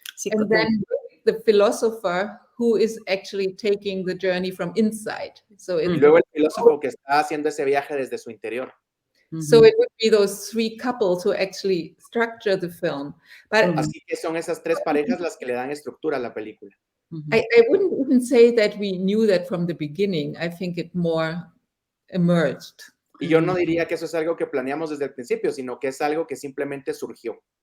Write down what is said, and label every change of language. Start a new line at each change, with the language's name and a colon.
English: And then the philosopher, who is actually taking the journey from inside. So
Spanish: y luego el filósofo que está haciendo ese viaje desde su interior.
English: So it would be those three couples who actually structure the film. But
Spanish: así que son esas tres parejas las que le dan estructura a la película.
English: I wouldn't even say that we knew that from the beginning. I think it more emerged.
Spanish: Y yo no diría que eso es algo que planeamos desde el principio, sino que es algo que simplemente surgió.